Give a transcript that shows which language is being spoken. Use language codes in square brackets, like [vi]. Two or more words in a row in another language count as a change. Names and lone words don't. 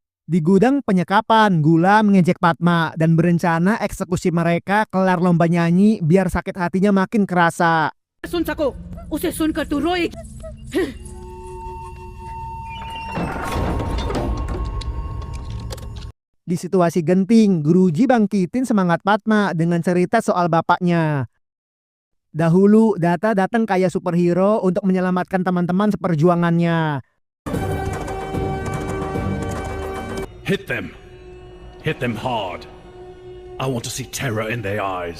[id] Di gudang penyekapan, Gula mengejek Padma dan berencana eksekusi mereka kelar lomba nyanyi biar sakit hatinya makin kerasa. [hi] सुन सको उसे सुनकर तू रोएगी। [id] Di situasi genting, Guruji bangkitin semangat Padma dengan cerita soal bapaknya. Dahulu, Datta datang kayak superhero untuk menyelamatkan teman-teman seperjuangannya. [en] Hit them. Hit them hard. I want to see terror in their eyes.